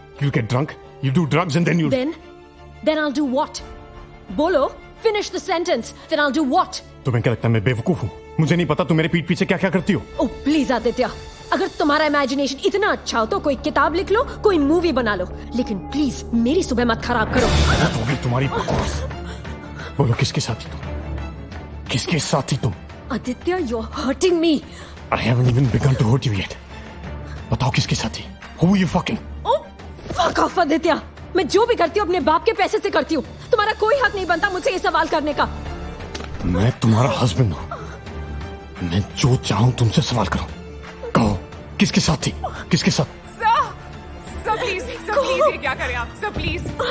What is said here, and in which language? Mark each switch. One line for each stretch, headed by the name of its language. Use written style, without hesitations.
English: You get drunk, you do drugs and then you... Then I'll do what?
Hindi: बोलो,
English: finish the sentence. Then I'll do what?
Hindi: तुम्हें क्या लगता है मैं बेवकूफ हूँ? मुझे नहीं पता तुम मेरे पीठ पीछे क्या क्या करती हो।
English: Oh please
Hindi: आदित्य, अगर तुम्हारा इमेजिनेशन इतना अच्छा हो तो कोई किताब लिख लो, कोई मूवी बना लो, लेकिन प्लीज मेरी सुबह मत खराब करो। हो गई तुम्हारी बकवास। बोलो किसके साथ थी तुम? किसके साथ थी तुम? Aditya,
English: you're hurting me. I haven't even begun to hurt you yet.
Hindi: बताओ किसके साथ थी?
English: Who were you fucking? Oh, fuck off Aditya.
Hindi: मैं जो भी करती हूँ अपने बाप के पैसे से करती हूँ। तुम्हारा कोई हक नहीं बनता मुझसे ये सवाल करने का। मैं तुम्हारा हस्बैंड हूँ। मैं जो चाहूँ तुमसे सवाल करूँ। कहो किसके साथ थी? किसके साथ? सर प्लीज ये क्या करें आप? Sir please.